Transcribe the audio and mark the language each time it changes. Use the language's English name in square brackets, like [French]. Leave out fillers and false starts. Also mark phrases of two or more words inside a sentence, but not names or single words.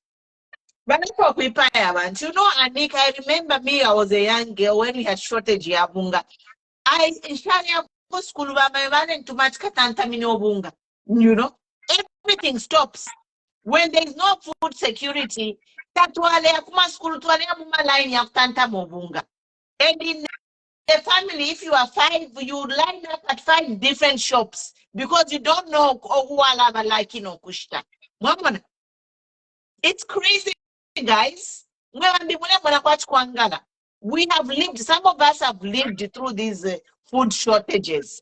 [English] But you know, Anik, I remember me, I was a young girl when we had shortage of Ubunga. School too much Ubunga. You know, everything stops. When there is no food security, [Bemba] tatwale kuma school twale muma line ya kutanta Ubunga. [English] And in a family, if you are 5, you line up at 5 different shops because you don't know who are like kushta. It's crazy, guys. We have lived, some of us have lived through these food shortages.